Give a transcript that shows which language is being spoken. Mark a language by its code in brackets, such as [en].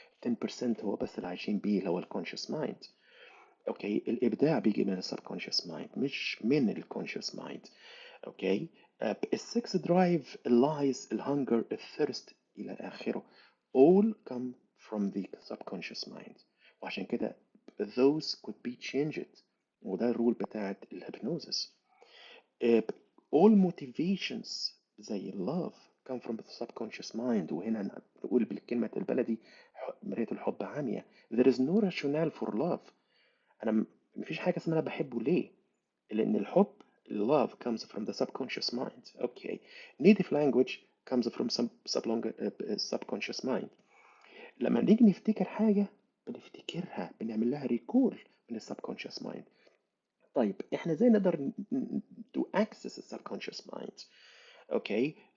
[ar] 10% هو بس اللي عايشين بيه اللي هو الكونشس مايند. اوكي، الابداع بيجي من السبكونشس مايند مش من الكونشس مايند. اوكي. [en] السكس درايف، اللايز، الهنجر، الثيرست [ar] الى اخره [en] all come from the subconscious mind. [ar] وعشان كده [en] those could be changed. [ar] وده الرول بتاعت الهيبنوزس. [en] all motivations زي love come from the subconscious mind. [ar] وهنا نقول بالكلمة البلدي مراية الحب عامية. [en] there is no rationale for love. [ar] انا مفيش حاجه اسمها انا بحبه ليه، لان الحب [en] love comes from the subconscious mind. Okay. Native language comes from some subconscious mind. [ar] لما نيجي نفتكر حاجه بنفتكرها، بنعمل لها ريكول من السبكونشس مايند. طيب احنا ازاي نقدر [en] to access the subconscious mind؟ Okay.